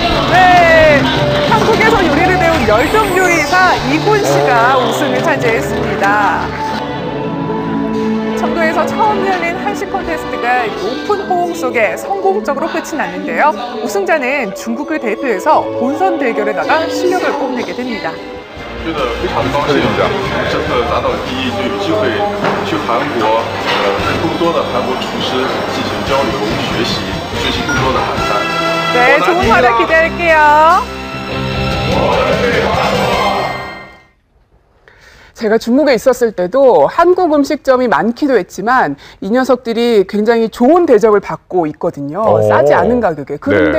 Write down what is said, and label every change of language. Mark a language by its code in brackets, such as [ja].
[ko] 네, 한국에서 요리를 배운 열정 요리사 이군 씨가 우승을 차지했습니다. 청도에서 처음 열린 한식 콘테스트가 높은 호응 속에 성공적으로 끝이 났는데요. 우승자는 중국을 대표해서 본선 대결에 나가 실력을 뽐내게 됩니다. [zh] 觉得非常高兴，这次拿到第一，就有机会去韩国，跟更多的韩国厨师进行交流、学习更多的韩餐。 [ko] 네, 좋은 활약 기대할게요. 제가 중국에 있었을 때도 한국 음식점이 많기도 했지만 이 녀석들이 굉장히 좋은 대접을 받고 있거든요. 싸지 않은 가격에. 그런데